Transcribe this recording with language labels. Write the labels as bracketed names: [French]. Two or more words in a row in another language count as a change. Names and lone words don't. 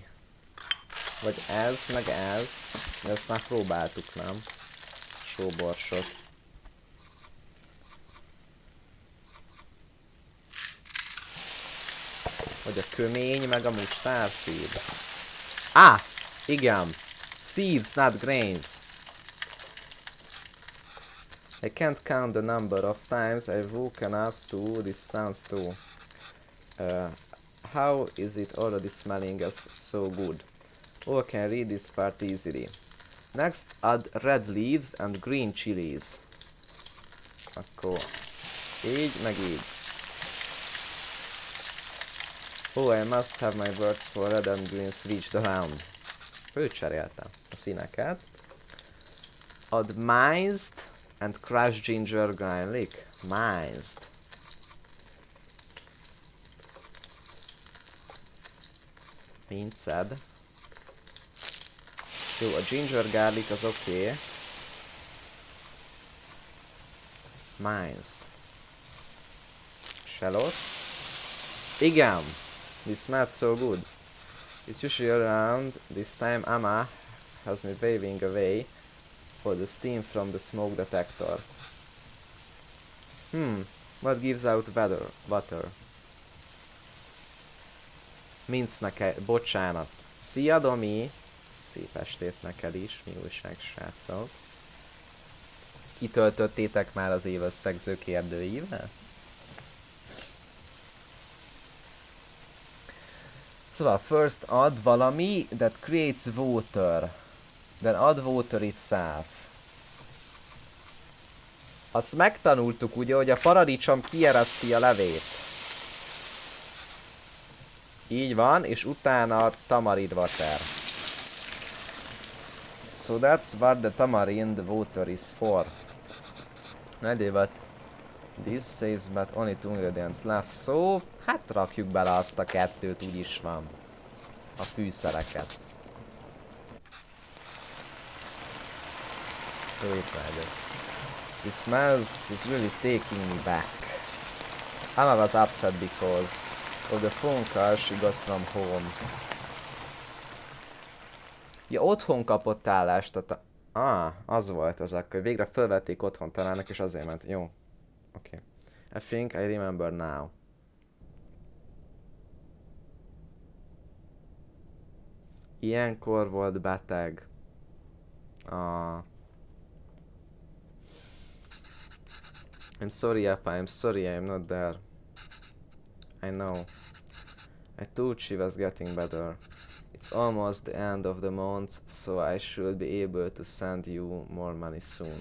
[Hungarian] Vagy ez, meg ez. De ezt már próbáltuk, nem? Sóborsot. Vagy a kömény, meg a mustárfeed. Igen! [English] Seeds, not grains. I can't count the number of times I've woken up to this sounds too. How is it already smelling us so good? Oh, I can read this part easily. Next, add red leaves and green chilies. [Hungarian] Akkor így, meg így. [English] Oh, I must have my words for red and green switched around. [Hungarian] Ő cserélte a színeket. [English] Add minced and crushed ginger garlic. Minced. Minced. [Hungarian] Jó, a [English] ginger garlic [Hungarian] az oké. [English] Minced. Shallots. Igen! This smells so good. It's usually around this time Amma has me waving away for the steam from the smoke detector. What gives out water? [Hungarian] Minc neked, bocsánat. Szia Domi! Szép estét neked is, mi újság srácok. Kitöltöttétek már az évösszegző kérdőívet? [English] Szóval first add valami that creates water. Then add water itself. [Hungarian] Azt megtanultuk ugye, hogy a paradicsom kiereszti a levét. Így van, és utána a [English] tamarind water. So that's what the tamarind water is for. No idea what this says, but only 2 ingredients left. So, [Hungarian] hát rakjuk bele azt a kettőt, úgyis van. A fűszereket. Jó, itt vagyok. [English] This smells is really taking me back. Amma was upset because of the phone call she got from home. [Hungarian] Ja, otthon kapott állást, tehát az volt az akkor. Végre felvették otthon tanának, és azért ment. Jó. Oké. [English] I think I remember now. [Hungarian] Ilyenkor volt beteg. [English] I'm sorry, Appa, I'm sorry I'm not there. I know. I thought she was getting better. It's almost the end of the month, so I should be able to send you more money soon.